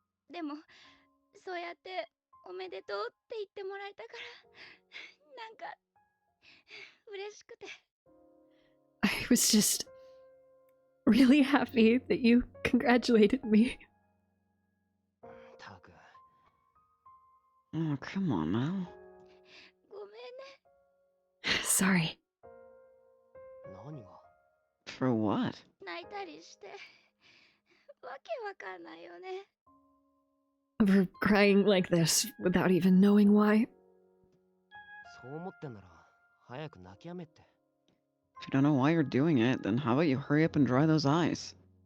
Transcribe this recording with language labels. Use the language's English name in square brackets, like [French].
[Japanese] でもそうやっておめでとうって言ってもらえたからなんか嬉しくて。 [English] I was just really happy that you congratulated me. [Japanese] たく。 [English] Oh, come on now. [Japanese] ごめんね。 [English] Sorry. [Japanese] 何が？ [English] For what? [Japanese] 泣いたりしてわけわかんないよね。 [English] For crying like this without even knowing why. [Japanese] そう思ってんなら早く泣きやめって。 [English] If you don't know why you're doing it, then how about you hurry up and dry those eyes?